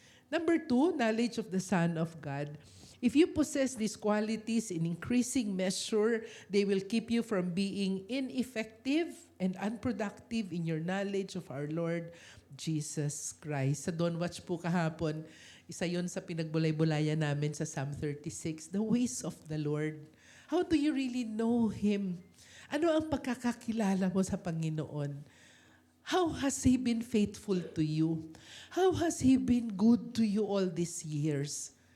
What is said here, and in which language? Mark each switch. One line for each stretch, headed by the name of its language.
English: Number 2, knowledge of the Son of God. If you possess these qualities in increasing measure, they will keep you from being ineffective and unproductive in your knowledge of our Lord Jesus Christ.
Filipino: Sa Don't Watch po kahapon, isa yon sa pinagbulay-bulayan namin sa Psalm 36,
English: the ways of the Lord. How do you really know Him?
Filipino: Ano ang pagkakakilala mo sa Panginoon?
English: How has He been faithful to you? How has He been good to you all these years?